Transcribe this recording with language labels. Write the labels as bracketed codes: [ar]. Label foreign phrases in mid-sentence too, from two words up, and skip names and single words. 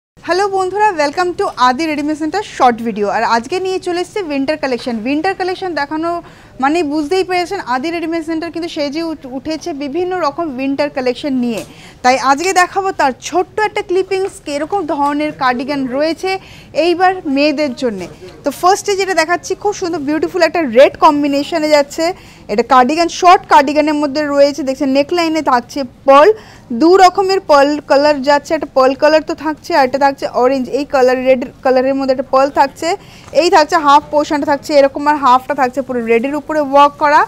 [bn] हेलो बंधुरा [en] welcome to [bn] आदि रेडिमेड सेंटर [en] short video [bn] আর আজকে নিয়ে চলে এসেছি [en] winter collection [bn] দেখানো মানে বুঝতেই পেরেছেন आदि रेडिमेड सेंटर কিন্তু সেজে উঠেছে বিভিন্ন রকম [en] winter collection [bn] নিয়ে তাই আজকে দেখাবো তার ছোট্ট একটা ক্লিপিংস কিরকম ধরনের কার্ডিগান রয়েছে এইবার মেয়েদের জন্য। তো ফার্স্টে যেটা দেখাচ্ছি খুব সুন্দর [en] beautiful একটা red combination [bn] যাচ্ছে, এটা কার্ডিগান শর্ট কার্ডিগানের মধ্যে রয়েছে। দেখছেন নেকলাইনে থাকছে পার্ল, দু রকমের [en] pearl colour [bn] যাচ্ছে, একটা [en] pearl colour [bn] তো থাকছে আর এটা থাকছে অরেঞ্জ, এই কালার [en] red colour [bn] মধ্যে একটা পার্ল থাকছে, এই থাকছে হাফ পোর্শনটা থাকছে এরকম আর হাফটা থাকছে পুরো রেডের উপরে ওয়ার্ক করা।